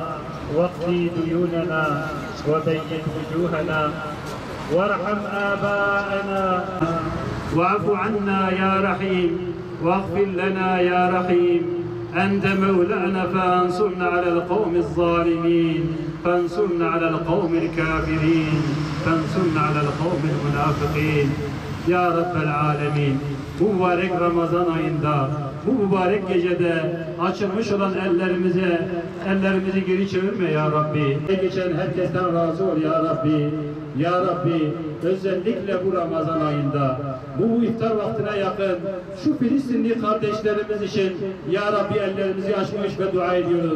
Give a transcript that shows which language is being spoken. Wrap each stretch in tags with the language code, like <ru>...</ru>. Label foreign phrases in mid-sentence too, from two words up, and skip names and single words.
<ar>واقضي ديوننا وبيض وجوهنا وارحم آباءنا واعف عنا يا رحيم واغفر لنا يا رحيم. أنت مولانا فانصرنا على القوم الظالمين، فانصرنا على القوم الكافرين، فانصرنا على القوم المنافقين.</ar> <tr>Ya Rabbel Alemin, bu mübarek Ramazan ayında, bu mübarek gecede açılmış olan ellerimizi geri çevirme ya Rabbi. Geçen herkesten razı ol ya Rabbi. Ya Rabbi, özellikle bu Ramazan ayında, bu iftar vaktine yakın şu Filistinli kardeşlerimiz için ya Rabbi ellerimizi açmış ve dua ediyoruz.</tr>